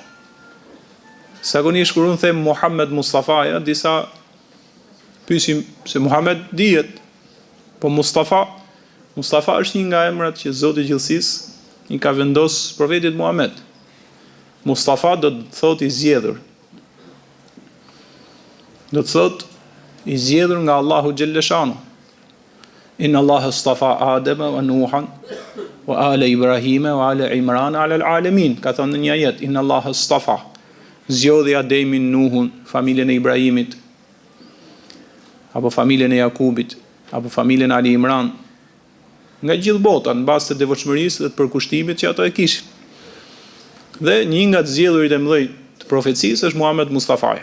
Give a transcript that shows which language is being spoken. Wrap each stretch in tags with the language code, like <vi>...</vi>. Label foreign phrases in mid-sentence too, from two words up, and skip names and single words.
<sq>Zakonisht kur unë them Muhammed Mustafaja, disa pyesin se Muhammed dihet, po Mustafa është një nga emrat që Zoti i Gjithësisë i ka vendosur profetit Muhammed. Mustafa do të thotë i zgjedhur. Do të thotë i zgjedhur nga Allahu xhelleshanu.</sq> <ar>إن الله اصطفى آدم ونوحا وآل إبراهيم وآل عمران على العالمين.</ar> <sq>Ka thënë në një ajet,</sq> <ar>إن الله اصطفى,</ar> <sq>zgjodhi Ademin, Nuhun, familjen e Ibrahimit, apo familjen e Jakubit, apo familjen e Ali Imran, nga gjithë bota në bazë të devotshmërisë dhe të përkushtimit që ato e kishin. Dhe një nga të zgjedhurit e mëdhenj të profecisë është Muhammed Mustafaja.</sq>